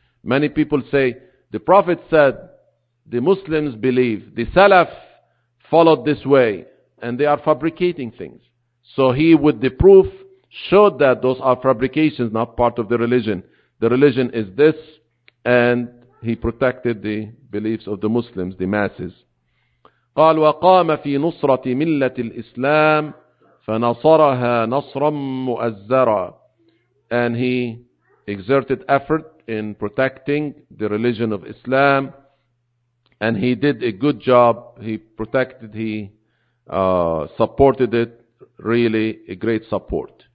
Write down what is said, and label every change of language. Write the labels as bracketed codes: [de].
[en] Many people say the Prophet said the Muslims believe, the Salaf followed this way, and they are fabricating things. So he, with the proof, showed that those are fabrications, not part of the religion. The religion is this, and he protected the beliefs of the Muslims, the masses. [ar] قال وقام في نصرة ملة الإسلام فنصرها نصرا مؤزرا. [en] And he exerted effort in protecting the religion of Islam. And he did a good job. He protected, he supported it, really a great support.